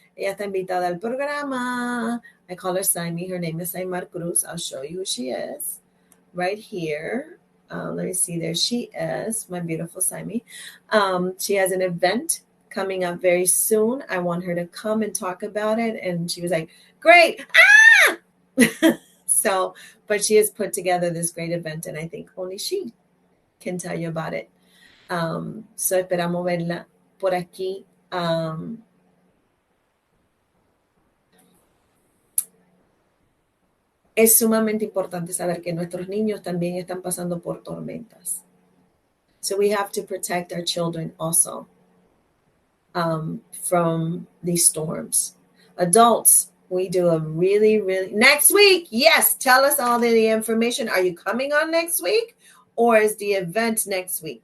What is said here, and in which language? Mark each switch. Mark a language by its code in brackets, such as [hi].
[es] Ella está invitada al programa. [en] I call her Saimi. Her name is Saimar Cruz. I'll show you who she is right here. Let me see. There she is, my beautiful Saimi. She has an event coming up very soon. I want her to come and talk about it. And she was like, great. So, but she has put together this great event, and I think only she can tell you about it. [es] So esperamos verla por aquí. Es sumamente importante saber que nuestros niños también están pasando por tormentas. [en] So we have to protect our children also from these storms. Adults, we do a really next week. Yes, tell us all the information. Are you coming on next week? Or is the event next week?